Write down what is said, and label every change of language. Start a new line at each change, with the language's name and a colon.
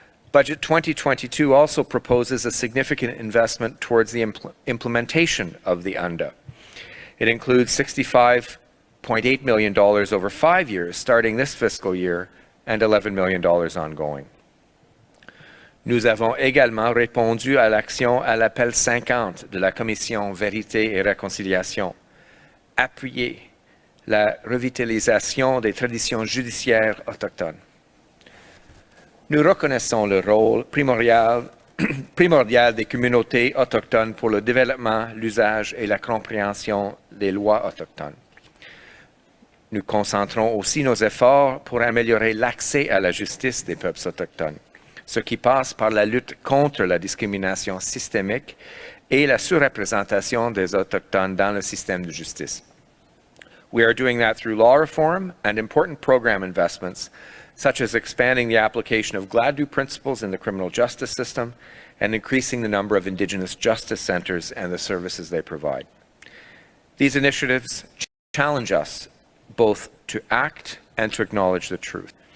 English: Budget 2022 also proposes a significant investment towards the implementation of the UNDA. It includes $65.8 million over 5 years, starting this fiscal year, and $11 million ongoing.
French: Nous avons également répondu à l'action à l'appel 50 de la Commission Vérité et Réconciliation, appuyer la revitalisation des traditions judiciaires autochtones. Nous reconnaissons le rôle primordial des communautés autochtones pour le développement, l'usage et la compréhension des lois autochtones. Nous concentrons aussi nos efforts pour améliorer l'accès à la justice des peuples autochtones, ce qui passe par la lutte contre la discrimination systémique et la surreprésentation des Autochtones dans le système de justice.
English: We are doing that through law reform and important program investments, such as expanding the application of Gladue principles in the criminal justice system and increasing the number of Indigenous justice centers and the services they provide. These initiatives challenge us both to act and to acknowledge the truth.